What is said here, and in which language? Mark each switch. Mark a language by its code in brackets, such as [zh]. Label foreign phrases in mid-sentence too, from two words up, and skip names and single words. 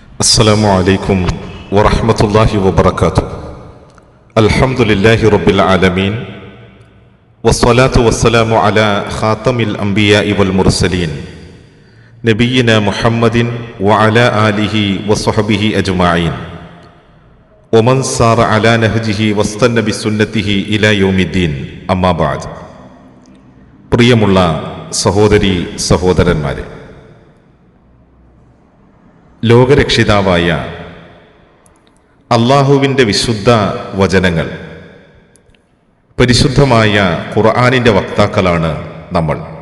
[ar] السلام عليكم ورحمة الله وبركاته. الحمد لله رب العالمين والصلاة والسلام على خاتم الأنبياء والمرسلين نبينا محمد وعلى آله وصحبه أجمعين ومن سار على نهجه واستنى بسنته إلى يوم الدين. أما بعد. [ml] പ്രിയമുള്ള സഹോദരി സഹോദരന്മാരെ, ലോകരക്ഷിതാവായ അള്ളാഹുവിൻ്റെ വിശുദ്ധ വചനങ്ങൾ, പരിശുദ്ധമായ ഖുർആനിൻ്റെ വക്താക്കളാണ് നമ്മൾ.